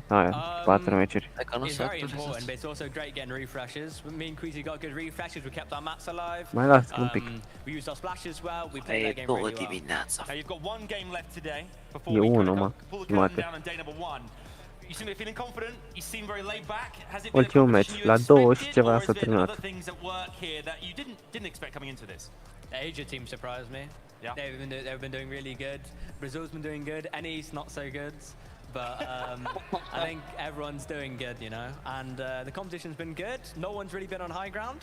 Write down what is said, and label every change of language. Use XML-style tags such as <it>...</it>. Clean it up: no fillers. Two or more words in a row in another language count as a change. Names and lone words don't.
<ro>Aia, 4 meciuri. Mai las un pic. E 2 dimineața. E 1, mă, jumate. Ultimul match, la 2 și ceva s-a terminat.</ro> <en>The Asia team surprised me. Yeah. They've been doing really good. Brazil's been doing good. NE's not so good. But I think everyone's doing good, you know. And the competition's been good. No one's really been on high ground.</en>